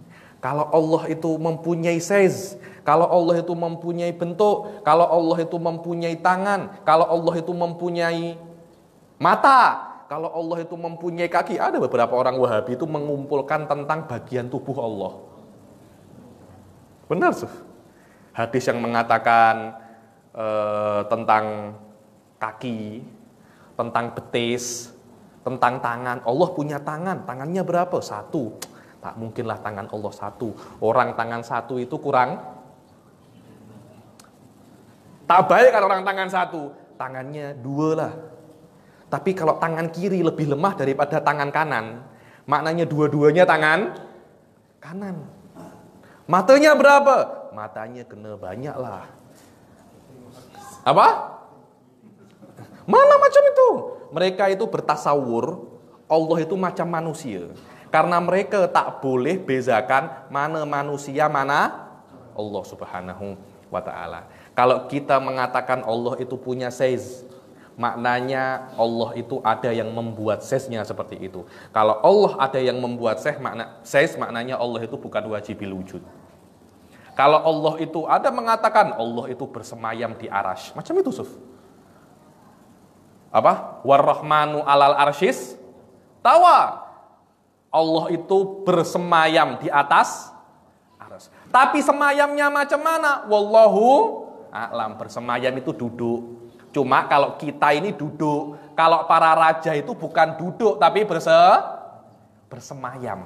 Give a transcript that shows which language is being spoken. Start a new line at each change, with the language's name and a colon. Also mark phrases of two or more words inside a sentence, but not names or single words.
Malay: Kalau Allah itu mempunyai size, kalau Allah itu mempunyai bentuk, kalau Allah itu mempunyai tangan, kalau Allah itu mempunyai mata, kalau Allah itu mempunyai kaki. Ada beberapa orang Wahabi itu mengumpulkan tentang bagian tubuh Allah. Benar, Suf. Hadis yang mengatakan tentang kaki, tentang betis, tentang tangan. Allah punya tangan, tangannya berapa? 1. Tak mungkinlah tangan Allah 1. Orang tangan 1 itu kurang. Tak baik kalau orang tangan 1, tangannya 2 lah. Tapi kalau tangan kiri lebih lemah daripada tangan kanan, maknanya dua-duanya tangan kanan. Matanya berapa? Matanya kena banyak lah. Apa? Mana macam itu? Mereka itu bertasawur Allah itu macam manusia. Karena mereka tak boleh bezakan mana manusia, mana Allah
Arabic: سبحانه وتعالى.
Malay: Kalau kita mengatakan Allah itu punya size, maknanya Allah itu ada yang membuat size-nya seperti itu. Kalau Allah ada yang membuat size, maknanya Allah itu bukan
Arabic: واجب الوجود.
Malay: Kalau Allah itu ada mengatakan Allah itu bersemayam di arasy, macam itu, Suf. Apa?
Arabic: والرحمن على العرش استوى.
Malay: Allah itu bersemayam di atas arasy. Tapi semayamnya macam mana?
Arabic: والله أعلم.
Malay: Bersemayam itu duduk. Cuma kalau kita ini duduk, kalau para raja itu bukan duduk tapi bersemayam.